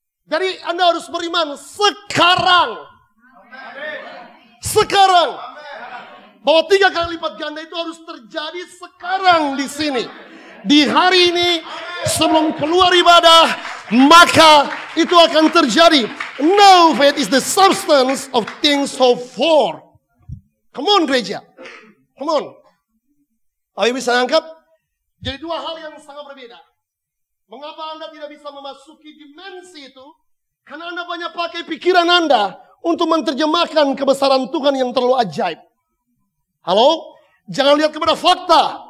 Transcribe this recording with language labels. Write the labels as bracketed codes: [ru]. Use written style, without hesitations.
[id] Jadi Anda harus beriman sekarang. Sekarang. Bahwa 3 kali lipat ganda itu harus terjadi sekarang di sini. Di hari ini, sebelum keluar ibadah, maka itu akan terjadi. [en] Now faith is the substance of things hoped for. Come on [id] gereja. [en] Come on. [id] Ayo bisa nangkap? Jadi 2 hal yang sangat berbeda. Mengapa Anda tidak bisa memasuki dimensi itu? Karena Anda banyak pakai pikiran Anda untuk menerjemahkan kebesaran Tuhan yang terlalu ajaib. Halo? Jangan lihat kepada fakta.